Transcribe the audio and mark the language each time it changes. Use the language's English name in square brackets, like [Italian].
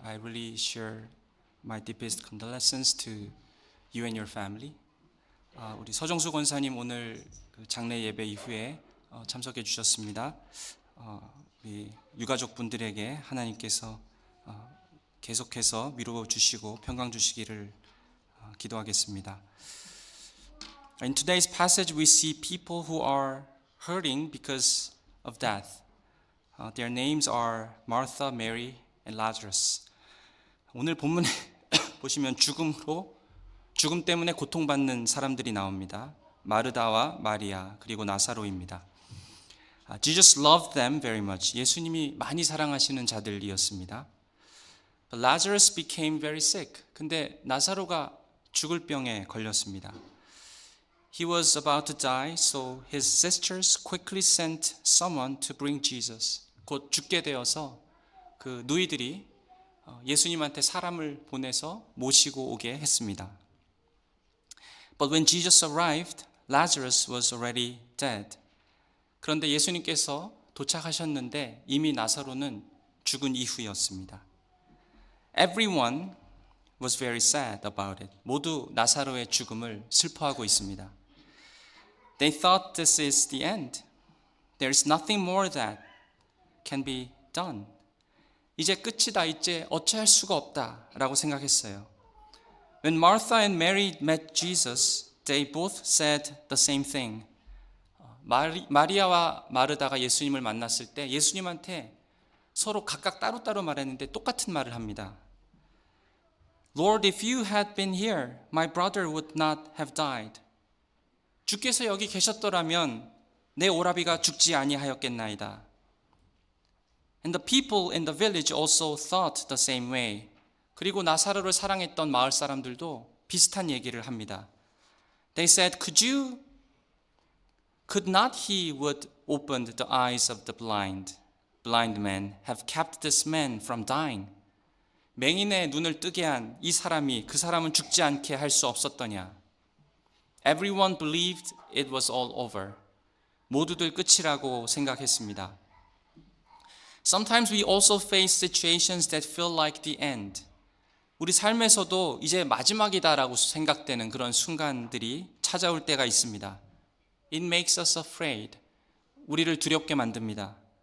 [English] I really share my deepest condolences to you and your family. [Korean] 우리 서정수 권사님 오늘 그 장례 예배 이후에 참석해 주셨습니다. 우리 유가족 분들에게 하나님께서 계속해서 위로 주시고 평강 주시기를 기도하겠습니다. [English] In today's passage, we see people who are hurting because of death. Their names are Martha, Mary, and Lazarus. [Korean] 오늘 본문에 보시면 죽음 때문에 고통받는 사람들이 나옵니다. 마르다와 마리아 그리고 나사로입니다. [English] Jesus loved them very much. [Korean] 예수님이 많이 사랑하시는 자들이었습니다. [English] But Lazarus became very sick. [Korean] 근데 나사로가 죽을 병에 걸렸습니다. [English] He was about to die, so his sisters quickly sent someone to bring Jesus. [Korean] 곧 죽게 되어서 그 누이들이 예수님한테 사람을 보내서 모시고 오게 했습니다. [English] But when Jesus arrived, Lazarus was already dead. [Korean] 그런데 예수님께서 도착하셨는데 이미 나사로는 죽은 이후였습니다. [English] Everyone was very sad about it. [Korean] 모두 나사로의 죽음을 슬퍼하고 있습니다. [English] They thought this is the end. There is nothing more that can be done. [Korean] 이제 끝이다. 이제 어찌할 수가 없다라고 생각했어요. [English] When Martha and Mary met Jesus, they both said the same thing. [Korean] 마리아와 마르다가 예수님을 만났을 때 예수님한테 서로 각각 따로따로 말했는데 똑같은 말을 합니다. [English] Lord, if you had been here, my brother would not have died. [Korean] 주께서 여기 계셨더라면 내 오라비가 죽지 아니하였겠나이다. [English] And the people in the village also thought the same way. [Korean] 그리고 나사로를 사랑했던 마을 사람들도 비슷한 얘기를 합니다. [English] They said, Could not he who had opened the eyes of the blind man have kept this man from dying? [Korean] 맹인의 눈을 뜨게 한 이 사람이 그 사람은 죽지 않게 할 수 없었더냐? [English] Everyone believed it was all over. [Korean] 모두들 끝이라고 생각했습니다. [English] Sometimes we also face situations that feel like the end. [Korean] 우리 삶에서도 이제 마지막이다라고 생각되는 그런 순간들이 찾아올 때가 있습니다. [English] It makes us afraid. [Korean] 우리를 두렵게 만듭니다.